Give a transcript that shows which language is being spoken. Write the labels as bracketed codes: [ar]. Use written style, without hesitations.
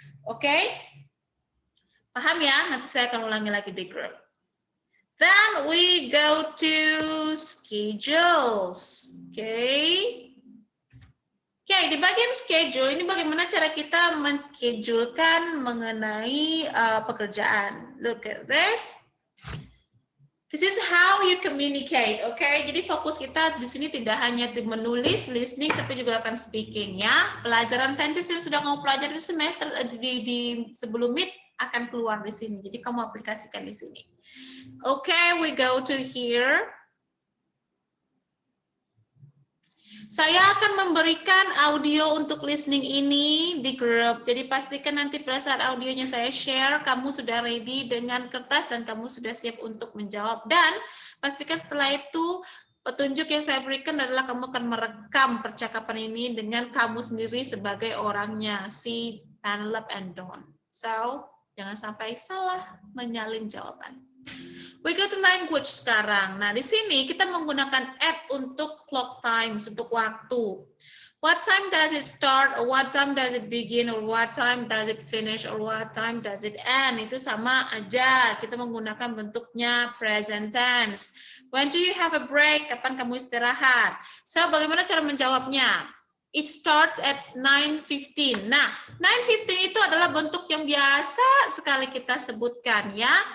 [id] Oke? Paham ya? Nanti saya akan ulangi lagi di group. [en] Then we go to schedules. Okay. [id] Okay, di bagian schedule ini bagaimana cara kita menschedulkan mengenai pekerjaan. [en] Look at this. This is how you communicate, okay? [id] Jadi fokus kita di sini tidak hanya di menulis, listening, tapi juga akan speaking ya. Pelajaran tenses yang sudah kamu pelajari di semester di sebelum Meet akan keluar di sini. Jadi kamu aplikasikan di sini. [en] Okay, we go to here. [id] Saya akan memberikan audio untuk listening ini di grup. Jadi pastikan nanti pada saat audionya saya share, kamu sudah ready dengan kertas dan kamu sudah siap untuk menjawab. Dan pastikan setelah itu petunjuk yang saya berikan adalah kamu akan merekam percakapan ini dengan kamu sendiri sebagai orangnya, si Penelope and Dawn. So, jangan sampai salah menyalin jawaban. [en] We go to language [id] sekarang. Nah, di sini kita menggunakan app untuk clock times, untuk waktu. [en] What time does it start, or what time does it begin, or what time does it finish, or what time does it end? [id] Itu sama aja. Kita menggunakan bentuknya present tense. [en] When do you have a break? [id] Kapan kamu istirahat? So, bagaimana cara menjawabnya? [en] It starts at 9:15. [id] Nah, 9:15 itu adalah bentuk yang biasa sekali kita sebutkan ya.